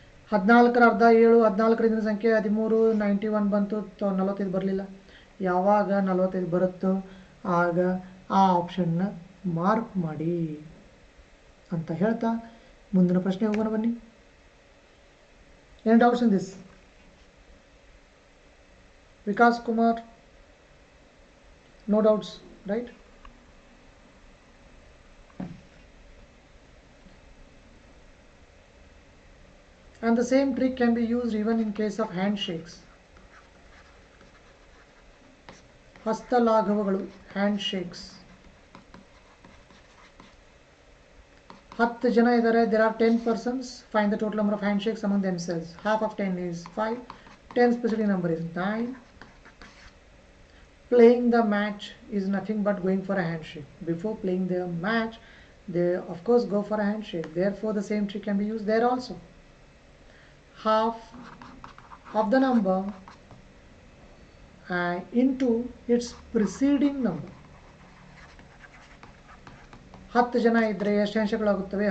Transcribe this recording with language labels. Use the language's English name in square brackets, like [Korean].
[Kannada] 14ರ ಅರ್ಧ 7, 14ರ ಹಿಂದಿನ ಸಂಖ್ಯೆ 13, 91 ಬಂತು, 45 ಬರಲಿಲ್ಲ. ಯಾವಾಗ 45 ಬರುತ್ತೋ ಆಗ ಆ ಆಪ್ಷನ್ನ ಮಾರ್ಕ್ ಮಾಡಿ ಅಂತ ಹೇಳ್ತಾ ಮುಂದಿನ ಪ್ರಶ್ನೆ ಹೋಗೋಣ ಬನ್ನಿ. [English] Any doubts in this? Vikas Kumar, no doubts, right? And the same trick can be used even in case of handshakes. [Kannada] ಹಸ್ತಲಾಘವಗಳು, handshakes. 10 ಜನ ಇದ್ದಾರೆ, [English] there are 10 persons. Find the total number of handshakes among themselves. Half of 10 is 5. 10's preceding number is 9. Playing the match is nothing but going for a handshake. Before playing the match, they of course go for a handshake. Therefore, the same trick can be used there also. Half of the number into its preceding number. [Kannada] 10 ಜನ ಇದ್ದರೆ ಎಷ್ಟು ಹ್ಯಾಂಡ್ಶೇಕ್ಗಳಾಗುತ್ತವೆ?